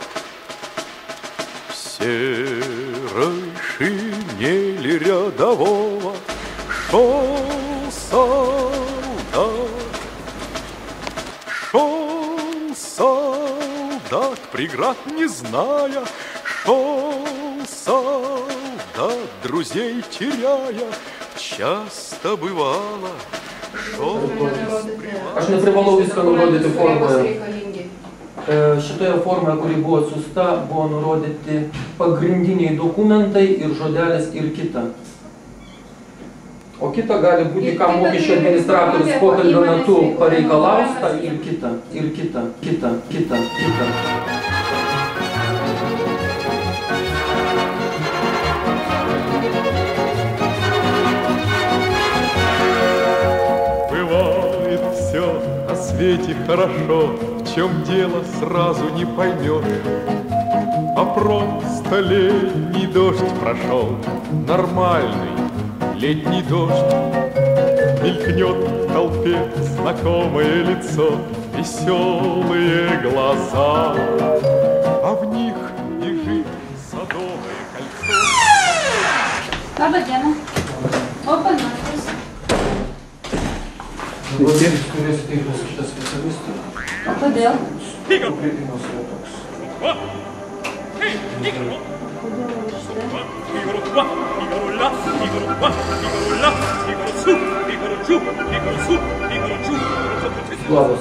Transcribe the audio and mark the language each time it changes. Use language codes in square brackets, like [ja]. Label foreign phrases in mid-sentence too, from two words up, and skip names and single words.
[ru] В серой шинели рядового шел солдат. Шел солдат, преград не зная, шел солдат, друзей теряя, часто бывало, шел. [lt] Aš neprivalau viską nurodyti formoje. Šitoje formoje, kuri buvo atsiųsta, buvo nurodyti pagrindiniai dokumentai ir žodelis ir kita. O kita gali būti, ką mokesčių administratorius pokalbio metu pareikalaus, tai ir kita, ir kita, kita, kita, kita. [ru] Бывает все на свете хорошо, в чем дело сразу не поймешь. А просто летний дождь прошел, нормальный летний дождь. Мелькнет в толпе знакомое лицо, веселые глаза, а в них бежит садовое кольцо. [lt] Laba diena. Open Markets. Dabar jūs turėsite įglas šitą specialistą. O kodėl? Nukreipimas yra toks. Labas.